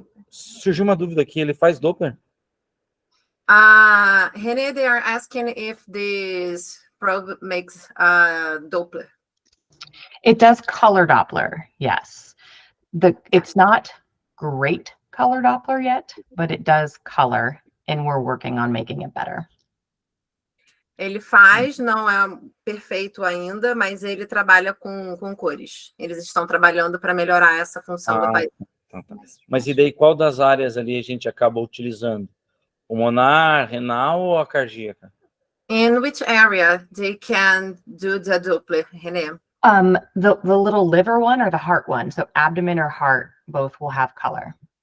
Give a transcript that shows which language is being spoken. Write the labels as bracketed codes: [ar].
[pt] Surgiu uma dúvida aqui, ele faz Doppler? [en] Renee, they are asking if this probe makes Doppler. It does color Doppler, yes. It's not great color Doppler yet, but it does color, and we're working on making it better. [pt] Ele faz, não é perfeito ainda, mas ele trabalha com cores. Eles estão trabalhando para melhorar essa função do país. Tá. Mas e daí, qual das áreas ali a gente acaba utilizando? Pulmonar, renal ou a cardíaca? [en] In which area they can do the Doppler, Renee? The little liver one or the heart one? So abdomen or heart, both will have color.